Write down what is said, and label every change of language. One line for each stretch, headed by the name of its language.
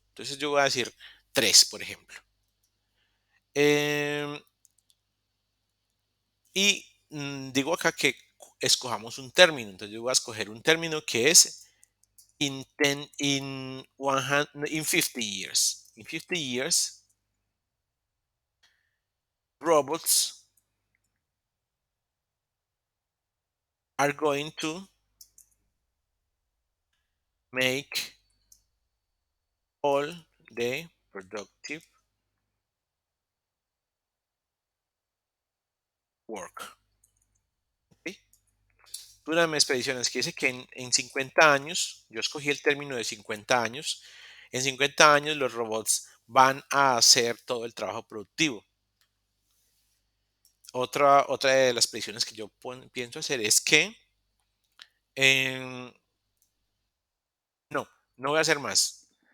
Spanish: Entonces yo voy a decir tres, por ejemplo. Y digo acá que escojamos un término. Entonces yo voy a escoger un término que es
English: in 50 years. In 50 years, robots are going to make all the productive work.
Spanish: ¿Sí? Una de mis predicciones que dice que en 50 años, yo escogí el término de 50 años, en 50 años los robots van a hacer todo el trabajo productivo. Otra de las predicciones que yo pienso hacer es que no, no voy a hacer más.